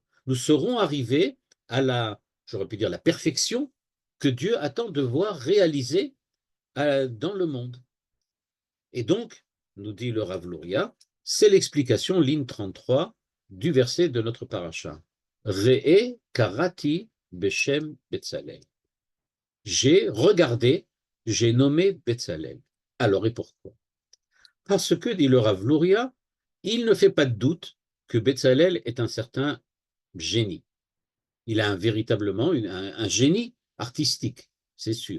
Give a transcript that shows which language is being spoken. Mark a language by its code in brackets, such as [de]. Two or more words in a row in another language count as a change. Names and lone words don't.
[fr] Nous serons arrivés à j'aurais pu dire, la perfection que Dieu attend de voir réalisée dans le monde. Et donc, nous dit le Rav Luria, c'est l'explication, ligne 33, du verset de notre paracha. [he] ראה קראתי בשם בצלאל. [fr] J'ai regardé, j'ai nommé Betzalel. Alors, et pourquoi? Parce que, dit le Rav Luria, il ne fait pas de doute que Betzalel est un certain génie. Il a véritablement un génie artistique, c'est sûr.